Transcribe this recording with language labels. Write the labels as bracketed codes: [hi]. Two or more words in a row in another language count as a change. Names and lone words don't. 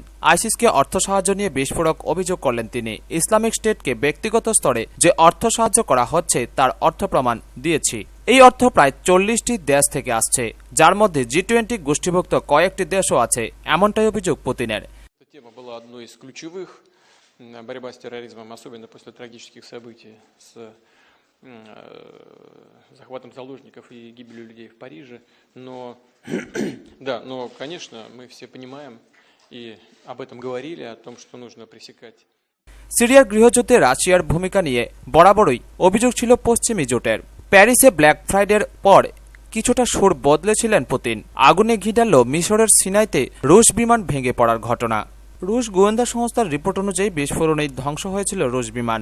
[bn] আইসিসকে অর্থ সাহায্য নিয়ে বিস্ফোরক অভিযোগ করলেন তিনি। ইসলামিক স্টেটকে ব্যক্তিগত স্তরে যে অর্থ সাহায্য করা হচ্ছে তার অর্থ প্রমাণ দিয়েছি। এই অর্থ প্রায় 40টি দেশ থেকে আসছে, যার মধ্যে G20 গোষ্ঠীভুক্ত কয়েকটি দেশও আছে, এমনটাই অভিযোগ পুতিনের। [ru] борьба с терроризмом, особенно после трагических событий с захватом заложников и гибелью людей в Париже. Но, да, но, конечно, мы все понимаем и об этом говорили, о том, что нужно пресекать. [bn] সিরিয়ার গৃহযুদ্ধে রাশিয়ার ভূমিকা নিয়ে বরাবরই অভিযোগ ছিল পশ্চিমী জোটের। প্যারিসে ব্ল্যাক ফ্রাইডের পর কিছুটা সুর বদলেছিলেন পুতিন। আগুনে ঘি ঢালল মিশরের সিনাইতে রুশ বিমান ভেঙে পড়ার ঘটনা। রুশ গোয়েন্দা সংস্থার রিপোর্ট অনুযায়ী বিস্ফোরণেই ধ্বংস হয়েছিল রুশ বিমান।